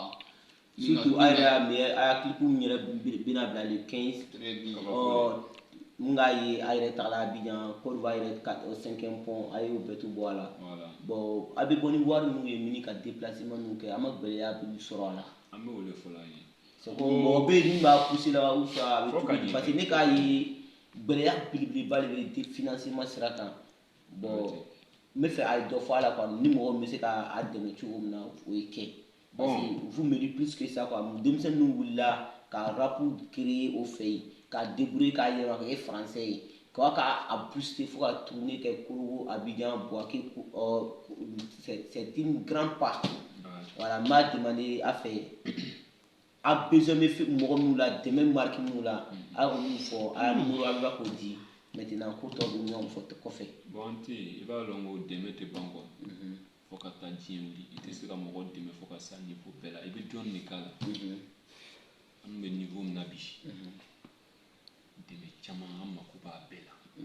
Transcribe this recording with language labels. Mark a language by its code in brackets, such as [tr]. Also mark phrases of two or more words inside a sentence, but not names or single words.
[bm] Surtout aya clip mu yɛrɛ bɛna bila le 15 mun k'a ye a yɛrɛ tagala Abidjan Côte d'Ivoire yɛrɛ 5e pont a y'o bɛɛ to bɔ a la bon a bɛ bɔ ni wari minnu ye mini ka déplacement ninnu kɛ a ma gɛlɛya bɛ sɔrɔ a la an bɛ o de fɔ la ye [fr] c'est que [bm] mɔgɔ bɛ yen min b'a pousser la [fr] ou soit [bm] a bɛ cogo [fr] parce que ne k'a ye gɛlɛya belebeleba de bɛ financement sira kan bon n bɛ fɛ a ye dɔ fɔ a la quoi ni mɔgɔ min bɛ se k'a dɛmɛ cogo min na o ye kɛ parce que vous méritez plus que ça quoi [bm] denmisɛnninw wulila ka [fr] rap créer [bm] o fɛ yen ka débrouiller k'a yɛlɛma ka kɛ français ye k'a booster fo ka tourner kɛ Korogo Abidjan Bouaké [fr] c'est une grande part voilà [bm] n b'a demander a fɛ a besoin bɛ mɔgɔ minnu la dɛmɛ marque minnu la a y'olu fɔ a y'a numéro a bɛ k'o di maintenant ko tɔ bɛ ɲɔgɔn fɔ kɔfɛ. bon an tɛ i b'a dɔn ko dɛmɛ tɛ ban quoi fo ka taa diɲɛ wuli i tɛ se ka mɔgɔ dɛmɛ fo ka se a niveau bɛɛ la i bɛ dɔɔnin de k'a la an bɛ niveau min na bi dɛmɛ caman an mako b'a bɛɛ la